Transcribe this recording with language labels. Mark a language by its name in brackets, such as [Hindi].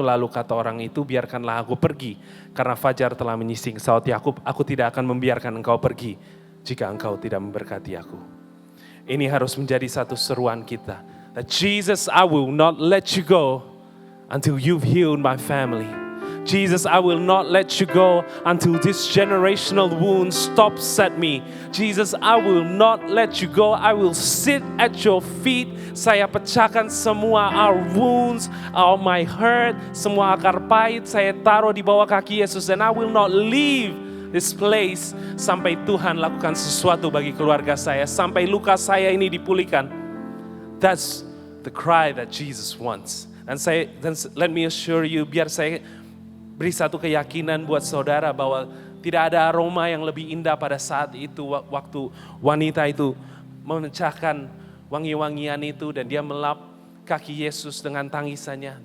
[Indonesian] Lalu kata orang itu, biarkanlah aku pergi karena fajar telah menyising. Saud Yakub, aku tidak akan membiarkan engkau pergi jika engkau tidak memberkati aku. Ini harus menjadi satu seruan kita. [English] That Jesus, I will not let you go until you've healed my family. Jesus, I will not let you go until this generational wound stops at me. Jesus, I will not let you go. I will sit at your feet. [Indonesian] Saya pecahkan semua [English] our wounds, all my hurt, [Indonesian] semua akar pahit saya taruh di bawah kaki Yesus. [English] And I will not leave this place [Indonesian] sampai Tuhan lakukan sesuatu bagi keluarga saya, sampai luka saya ini dipulihkan. [English] That's the cry that Jesus wants. [Indonesian] Dan [English] let me assure you, [Indonesian] biar saya beri satu keyakinan buat saudara bahwa tidak ada aroma yang lebih indah pada saat itu, waktu wanita itu memecahkan wangi-wangian itu dan dia melap kaki Yesus dengan tangisannya.